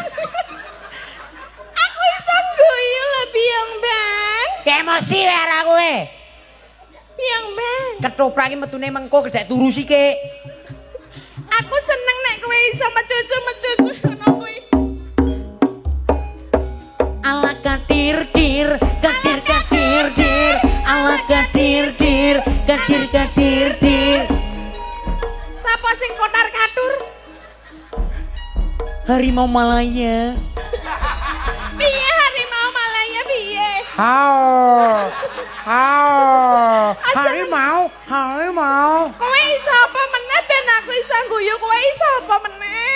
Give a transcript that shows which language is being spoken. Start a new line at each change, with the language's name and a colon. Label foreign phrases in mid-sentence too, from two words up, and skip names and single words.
Javanese: Aku iso guyu lho biang bang. emosi ora kowe Biang bang. ketoprak iki metune mengko gedek turu sike Aku seneng nek kowe iso mecucu ngono kuwi. ala kadir dir kadir kadir dir ala kadir dir kadir kadir dir Sapa sing kotar katur?
Malay: harimau Malaya
Javanese: Piye
Malay: harimau Malaya
Javanese: piye? hao Asal- harimau Kowe iso apa meneh ben aku iso guyu kowe iso apa meneh?